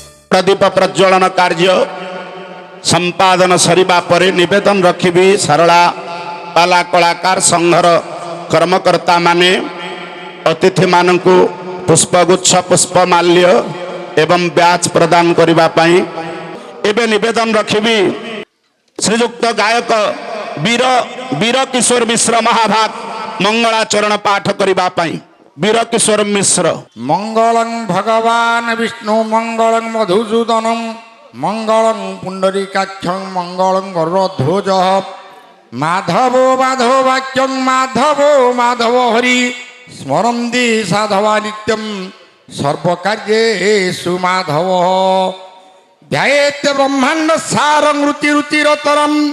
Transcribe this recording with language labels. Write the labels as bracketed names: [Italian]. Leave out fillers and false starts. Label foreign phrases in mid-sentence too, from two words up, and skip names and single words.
[Odia] ପ୍ରଦୀପ ପ୍ରଜ୍ୱଳନ କାର୍ଯ୍ୟ ସମ୍ପାଦନ ସରିବା ପରେ ନିବେଦନ ରଖିବି ସରଳା ପାଲା କଳାକାର ସଂଘର କର୍ମକର୍ତ୍ତା ମାନେ ଅତିଥି ମାନଙ୍କୁ ପୁଷ୍ପଗୁଚ୍ଛ ପୁଷ୍ପମାଲ୍ୟ ଏବଂ ବ୍ୟାଜ ପ୍ରଦାନ କରିବା ପାଇଁ ଏବେ ନିବେଦନ ରଖିବି ଶ୍ରୀଯୁକ୍ତ ଗାୟକ ବୀର ବୀର କିଶୋର ମିଶ୍ର ମହାଭାଗ ମଙ୍ଗଳାଚରଣ ପାଠ କରିବା ପାଇଁ ବୀର କିଶୋର ମିଶ୍ର। [Sanskrit] मंगलं भगवान विष्णु मंगलं मधुसूदनं मंगलं पुंडरीकाक्षं मंगलं गरुड़ध्वज माधवो माधव वाक्यं माधवो माधव हरि स्मरन्ति साधवा नित्यं सर्वकार्येषु माधव ध्यायेत् ब्रह्मांड सारं रुचिरुचिरतरं